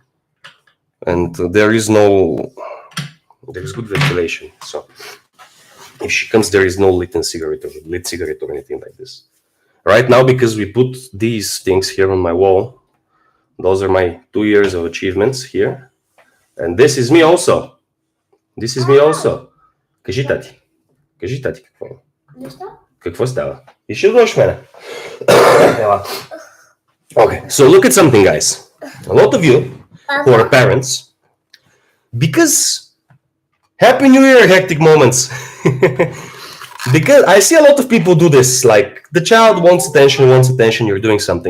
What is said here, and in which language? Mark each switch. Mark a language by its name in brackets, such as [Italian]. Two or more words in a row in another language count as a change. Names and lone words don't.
[English] And there is good ventilation. So if she comes, there is no lit cigarette or anything like this. Right now, because we put these things here on my wall, those are my 2 years of achievements here. And this is me also. [Bulgarian] Кажи, тати, какво е? Какво става? И ще дойдеш мене. [English] Okay, so look at something, guys. A lot of you who are parents, because Happy New Year, hectic moments. Because I see a lot of people do this. Like the child wants attention, you're doing something.